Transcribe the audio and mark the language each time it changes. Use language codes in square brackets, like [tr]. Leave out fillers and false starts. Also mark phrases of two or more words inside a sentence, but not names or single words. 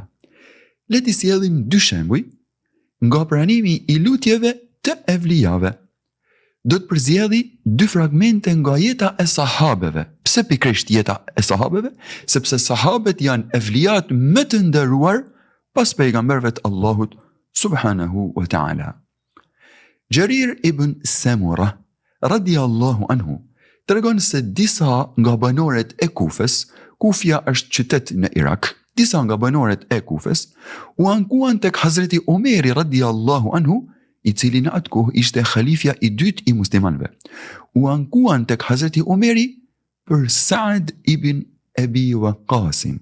[sq] Le të sjellim dy shembuj nga pranimi i lutjeve të evlijave. Do të përzjedhi dy fragmente nga jeta e sahabeve. Pse pikërisht jeta e sahabeve? Sepse sahabet janë evlijat më të nderuar pas pejgamberëve të Allahut [ar] سبحانه وتعالى. [sq] Jarir ibn Samura [ar] رضي الله عنه [sq] tregon se disa nga banorët e Kufës, Kufja është qytet në Irak, disa nga banorët e Kufës u ankuan tek Hazreti Omeri [ar] رضي الله عنه, [sq] i cili në atë kohë ishte khalifja i dytë i muslimanëve. U ankuan tek Hazreti Omeri për Saad ibn Abi Waqqasin.